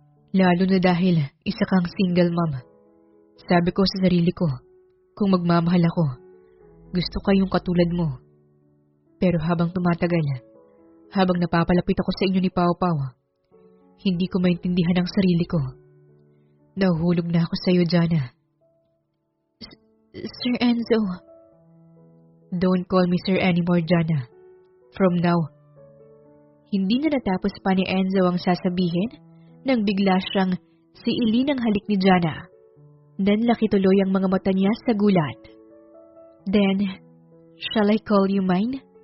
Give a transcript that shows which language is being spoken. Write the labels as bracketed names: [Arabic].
[Filipino] Lalo na dahil isa kang single mom. Sabi ko sa sarili ko, kung magmamahal ako, gusto ko yung katulad mo. Pero habang tumatagal, habang napapalapit ako sa inyo ni Pao Pao, hindi ko maintindihan ang sarili ko. Nahuhulog na ako sa iyo, Jana. Sir Enzo. [English] Don't call me sir anymore, Jana. From now. [Filipino] Hindi na natapos pa ni Enzo ang sasabihin nang bigla siyang siilin ang halik ni Jana. Nanlaki tuloy ang mga mata niya sa gulat. [English] Then, shall I call you mine?